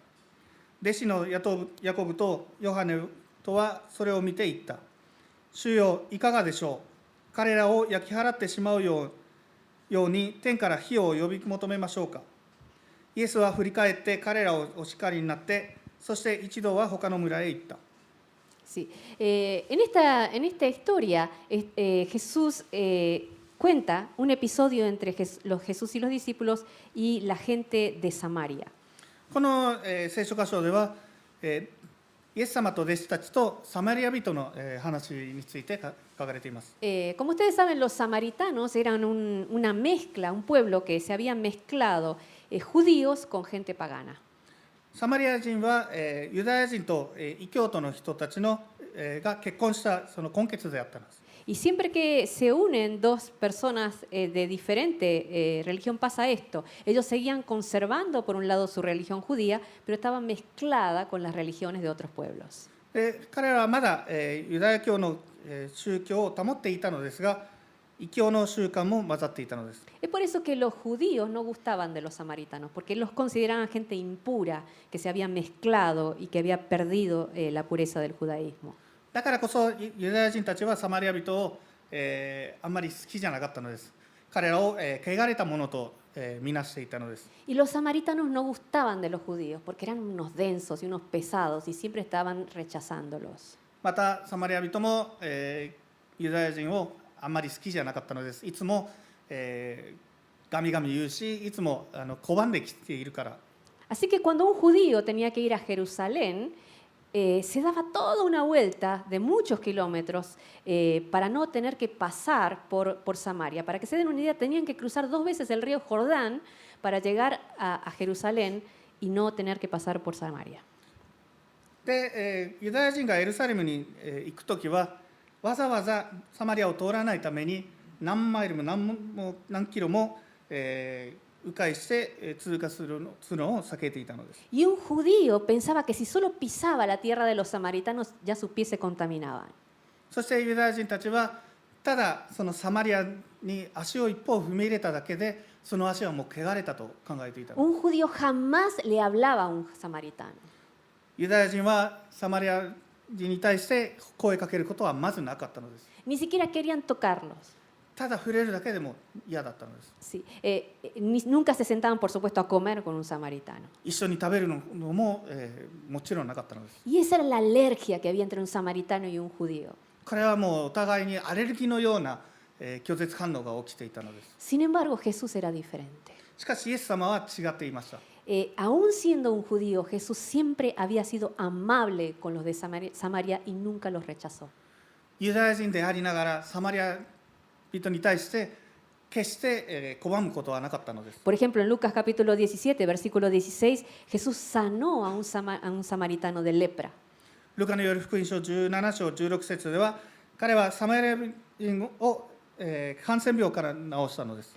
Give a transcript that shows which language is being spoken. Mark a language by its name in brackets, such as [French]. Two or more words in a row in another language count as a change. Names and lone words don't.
[Japanese] 弟子のヤコブとヨハネとはそれを見て言った。主よ、いかがでしょう。彼らを焼き払ってしまうように天から火を呼び求めましょうか。イエスは振り返って彼らをお叱りになって、そして一度は他の村へ行った。 [Spanish] Sí. En esta historia, Jesús cuenta un episodio entre Jesús y los discípulos y la gente de Samaria. [Japanese] この、聖書箇所では、イエス様と弟子たちとサマリア人の、話について書かれています。 [Spanish] Como ustedes saben, los samaritanos eran una mezcla, un pueblo que se habían mezclado judíos con gente pagana. [Japanese] サマリア人は、ユダヤ人と、異教徒の人たちの、 が結婚したその根血であったのです。 [Spanish] Y siempre que se unen dos personas de diferente religión pasa esto. Ellos seguían conservando por un lado su religión judía, pero estaba mezclada con las religiones de otros pueblos. [Japanese] で彼らはまだ、ユダヤ教の、宗教を保っていたのですが、異教の習慣も混ざっていたのです。 [Spanish] Es por eso que los judíos no gustaban de los samaritanos, porque los consideraban gente impura, que se había mezclado y que había perdido la pureza del judaísmo. [Japanese] だからこそユダヤ人たちはサマリア人を、あんまり好きじゃなかったのです。彼らを、汚れたものと、見なしていたのです。 [Spanish] Y los samaritanos no gustaban de los judíos, porque eran unos densos y unos pesados y siempre estaban rechazándolos. [Japanese] またサマリア人も、ユダヤ人をあんまり好きじゃなかったのです。いつも、ガミガミ言うし、いつも拒んできているから。 [Spanish] Así que cuando un judío tenía que ir a Jerusalén, se daba toda una vuelta de muchos kilómetros para no tener que pasar por Samaria. Para que se den una idea, tenían que cruzar 2 veces el río Jordán para llegar a Jerusalén y no tener que pasar por Samaria. [Japanese] で、ユダヤ人がエルサレムに、行くときは、わざわざサマリアを通らないために、何マイルも何キロも、迂回して通過するのを避けていたのです。 [Spanish] Y un judío pensaba que si solo pisaba la tierra de los samaritanos, ya sus pies se contaminaban. [Japanese] そしてユダヤ人たちは、ただそのサマリアに足を一歩踏み入れただけで、その足はもう汚れたと考えていたのです。 [Spanish] Un judío jamás le hablaba a un samaritano. [Japanese] ユダヤ人はサマリア人に対して声かけることはまずなかったのです。 [Spanish] Ni siquiera querían tocarlos. [Japanese] ただ触れるだけでも嫌だったのです。 [Spanish] Sí. Nunca se sentaban, por supuesto, a comer con un samaritano. [Japanese] 一緒に食べるのも、もちろんなかったのです。 [Spanish] Y esa era la alergia que había entre un samaritano y un judío. [Japanese] 彼はもうお互いにアレルギーのような、拒絶反応が起きていたのです。 [Spanish] Sin embargo, Jesús era diferente. [Japanese] しかしイエス様は違っていました。 [Spanish] Aún siendo un judío, Jesús siempre había sido amable con los de Samaria y nunca los rechazó. [Japanese] ユダヤ人でありながらサマリア人に対して決して、拒むことはなかったのです。 [Spanish] Por ejemplo, en Lucas capítulo 17, versículo 16, Jesús sanó a un samaritano de lepra. [Japanese] ルカのよる福音書17章16節では、彼はサマリア人を、ハンセン病から治したのです。